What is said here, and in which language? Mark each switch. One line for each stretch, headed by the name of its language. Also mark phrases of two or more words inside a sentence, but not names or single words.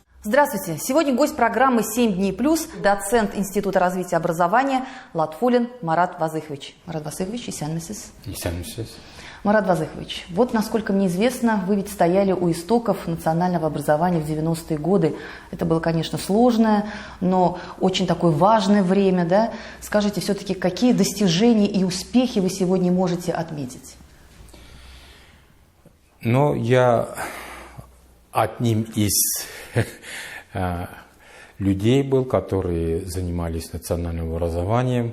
Russian: Здравствуйте! Сегодня гость программы «7 дней плюс», доцент Института развития образования Латфуллин Марат Вазыхович.
Tatar: Марат Вазыхович, исәнмесез? Исәнмесез.
Russian: Марат Вазыхович, вот, насколько мне известно, вы ведь стояли у истоков национального образования в 90-е годы. Это было, конечно, сложное, но очень такое важное время, да? Скажите, все-таки, какие достижения и успехи вы сегодня можете отметить? Но я одним из людей был, которые занимались национальным образованием.